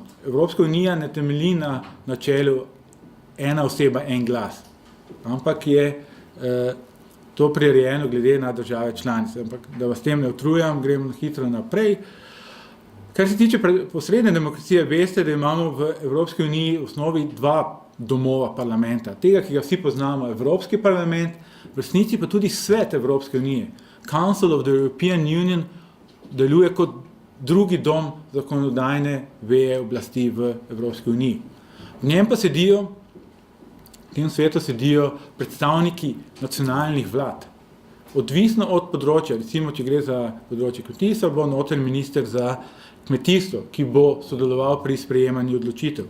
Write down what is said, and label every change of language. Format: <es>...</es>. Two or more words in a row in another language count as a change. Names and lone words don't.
<sl>Evropska unija ne temelji na načelu ena oseba, en glas, ampak je to prirejeno glede na države članice. Ampak da vas tem ne utrujam, gremo hitro naprej. Kar se tiče posredne demokracije, veste, da imamo v Evropski uniji v osnovi dva domova parlamenta. Tega, ki ga vsi poznamo, Evropski parlament, v resnici pa tudi Svet Evropske unije.</sl> <en>Council of the European Union</en> <sl>deluje kot drugi dom zakonodajne veje oblasti v Evropski uniji. V njem pa v tem svetu sedijo predstavniki nacionalnih vlad. odvisno od področja. Recimo, če gre za področje kmetijstva, bo notranji minister za kmetijstvo, ki bo sodeloval pri sprejemanju odločitev.</sl>